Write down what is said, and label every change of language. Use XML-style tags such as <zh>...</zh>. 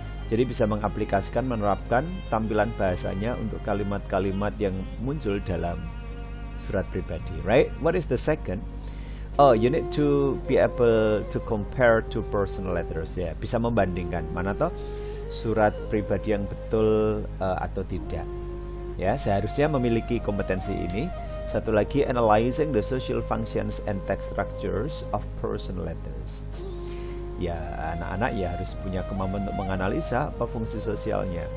<id>Jadi bisa mengaplikasikan, menerapkan tampilan bahasanya untuk kalimat-kalimat yang muncul dalam surat pribadi,</id> <en>right? What is the second? You need to be able to compare to personal letters, ya.</en> <id>Bisa membandingkan mana toh surat pribadi yang betul atau tidak. Ya, seharusnya memiliki kompetensi ini. Satu lagi,</id> <en>analyzing the social functions and text structures of personal letters.</en> <id>Ya, anak-anak ya harus punya kemampuan untuk menganalisa apa fungsi sosialnya.</id>